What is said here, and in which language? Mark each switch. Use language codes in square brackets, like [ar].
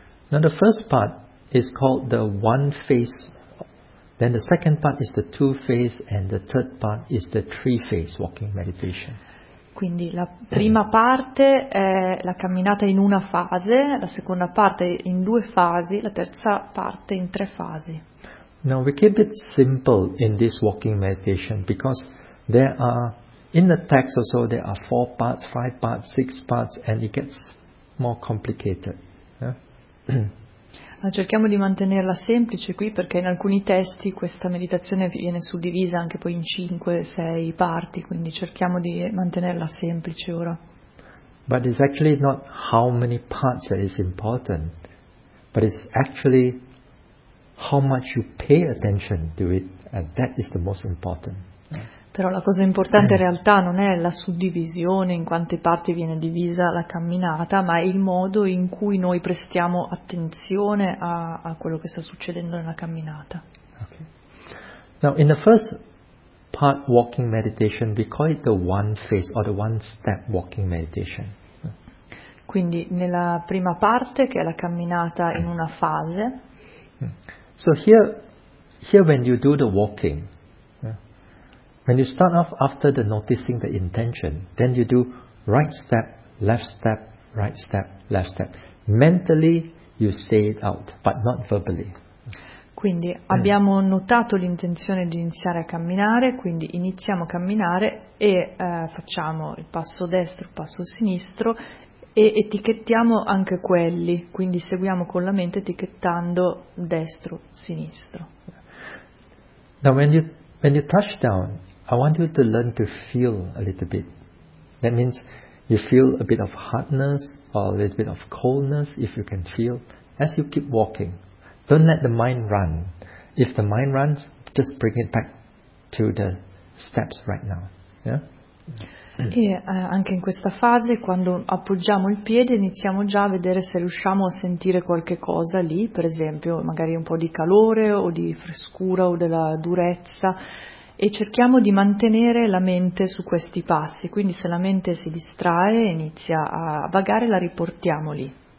[en] Now the first part is called the one phase, then the second part is the two phase, and the third part is the three phase walking meditation. [it] Quindi la prima parte è la camminata in una fase, la seconda parte in due fasi, la terza parte in tre fasi. [en] Now we keep it simple in this walking meditation because there are, in the text also, there are 4 parts, 5 parts, 6 parts, and it gets more complicated. [it] Ma cerchiamo di mantenerla semplice qui perché in alcuni testi questa meditazione viene suddivisa anche poi in 5-6 parti, quindi cerchiamo di mantenerla semplice ora. [en] But it's actually not how many parts that is important, but it's actually how much you pay attention to it, and that is the most important. [it] Però la cosa importante in realtà non è la suddivisione, in quante parti viene divisa la camminata, ma è il modo in cui noi prestiamo attenzione a quello che sta succedendo nella camminata. [en] Okay. Now, in the first part walking meditation, we call it the one phase or the one step walking meditation. [it] Quindi nella prima parte, che è la camminata in una fase. [en] So here when you do the walking, when you start off after the noticing the intention, then you do right step, left step, right step, left step. Mentally you say it out, but not verbally. [it] Quindi abbiamo notato l'intenzione di iniziare a camminare, quindi iniziamo a camminare e facciamo il passo destro, il passo sinistro e etichettiamo anche quelli, quindi seguiamo con la mente etichettando destro, sinistro. [en] Now when you touch down, I want you to learn to feel a little bit. That means you feel a bit of hardness or a little bit of coldness, if you can feel, as you keep walking. Don't let the mind run. If the mind runs, just bring it back to the steps right now. Yeah? [it] E anche in questa fase, quando appoggiamo il piede, iniziamo già a vedere se riusciamo a sentire qualche cosa lì, per esempio magari un po' di calore o di frescura o della durezza. E cerchiamo di mantenere la mente su questi passi, quindi se la mente si distrae e inizia a vagare, la riportiamo lì.